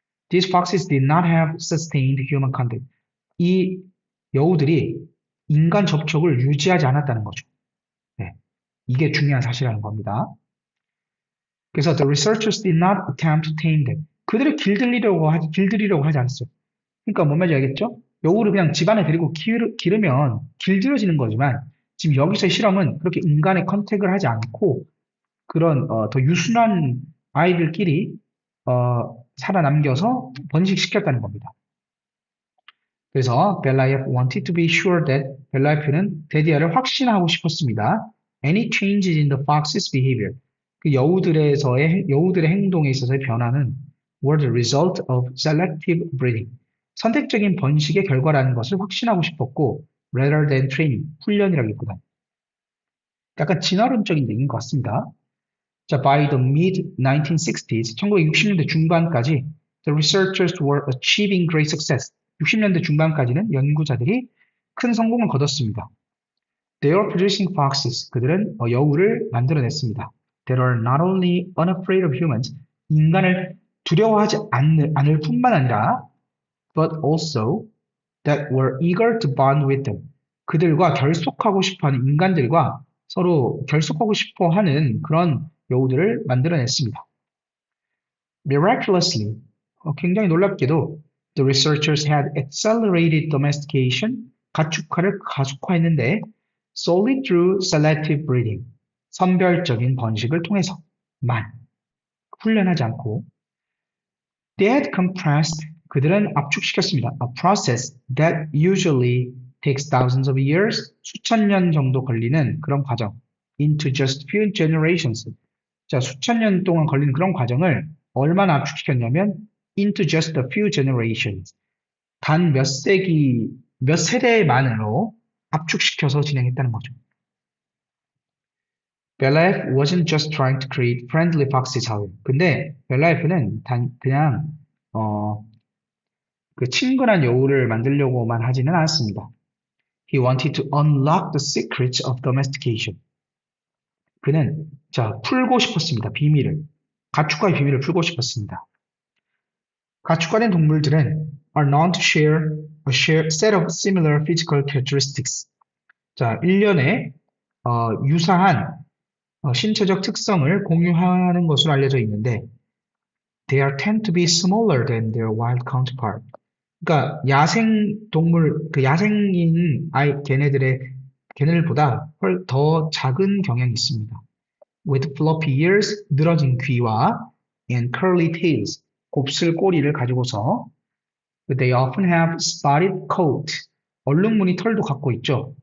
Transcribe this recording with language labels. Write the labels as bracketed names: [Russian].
[English] These foxes did not have sustained human contact. [Korean] 이 여우들이 인간 접촉을 유지하지 않았다는 거죠. 네, 이게 중요한 사실이라는 겁니다. 그래서 [English] the researchers did not attempt to tame them. [Korean] 그들을 길들이려고 하지 않았어요. 그러니까 뭔 말인지 알겠죠? 여우를 그냥 집안에 데리고 기르면 길들여지는 거지만 지금 여기서의 실험은 그렇게 인간의 컨택을 하지 않고 그런 더 유순한 아이들끼리 살아남겨서 번식시켰다는 겁니다. [English] 그래서 벨라예프 wanted to be sure that [Korean] 벨라예프는 데디아를 확신하고 싶었습니다. [English] Any changes in the fox's behavior. [Korean] 그 여우들의 행동에 있어서의 변화는 [English] were the result of selective breeding. [Korean] 선택적인 번식의 결과라는 것을 확신하고 싶었고 [English] rather than training, [Korean] 훈련이라기보다 약간 진화론적인 얘기인 것 같습니다. [English] 자, by the mid-1960s, [Korean] 1960년대 중반까지 [English] the researchers were achieving great success. [Korean] 60년대 중반까지는 연구자들이 큰 성공을 거뒀습니다. [English] They are producing foxes. [Korean] 그들은 여우를 만들어냈습니다. [English] That are not only unafraid of humans. [Korean] 인간을 두려워하지 않을 뿐만 아니라 [English] but also that were eager to bond with them. [Korean] 그들과 결속하고 싶어하는 인간들과 서로 결속하고 싶어하는 그런 여우들을 만들어냈습니다. [English] Miraculously, [Korean] 굉장히 놀랍게도 [English] the researchers had accelerated domestication, [Korean] 가축화를 가속화했는데 [English] solely through selective breeding, [Korean] 선별적인 번식을 통해서만 훈련하지 않고 [English] they had compressed, [Korean] 그들은 압축시켰습니다. [English] A process that usually takes thousands of years, [Korean] 수천 년 정도 걸리는 그런 과정 [English] into just few generations. [Korean] 자, 수천 년 동안 걸리는 그런 과정을 얼마나 압축시켰냐면 [English] into just a few generations. [Korean] 단 몇 세기, 몇 세대만으로 압축시켜서 진행했다는 거죠. [English] 벨라에프 wasn't just trying to create friendly foxes, however. [Korean] 근데 벨라에프는 그냥 그 친근한 여우를 만들려고만 하지는 않았습니다. [English] He wanted to unlock the secrets of domestication. [Korean] 그는 풀고 싶었습니다. 비밀을. 가축과의 비밀을 풀고 싶었습니다. 가축화된 동물들은 [English] are known to share a set of similar physical characteristics. [Korean] 자, 일련의 유사한 신체적 특성을 공유하는 것으로 알려져 있는데 [English] they are tend to be smaller than their wild counterpart. [Korean] 그러니까 야생 동물, 그 야생인 걔네들보다 더 작은 경향이 있습니다. [English] With floppy ears, [Korean] 늘어진 귀와 [English] and curly tails, [Korean] 곱슬 꼬리를 가지고서 [English] they often have spotted coat, [Korean] 얼룩무늬 털도 갖고 있죠.